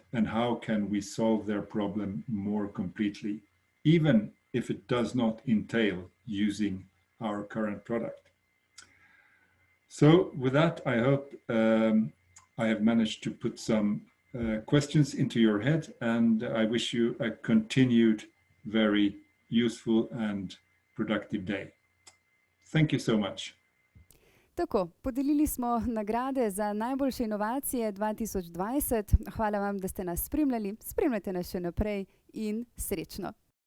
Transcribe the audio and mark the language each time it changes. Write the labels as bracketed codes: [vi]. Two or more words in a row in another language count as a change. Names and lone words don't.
[en] And how can we solve their problem more completely, even if it does not entail using our current product? So with that, I hope I have managed to put some questions into your head, and I wish you a continued very useful and productive day. Thank you so much. [sl] Tako, podelili smo nagrade za najboljše inovacije 2020. Hvala vam, da ste nas spremljali. Spremljajte nas še naprej in srečno.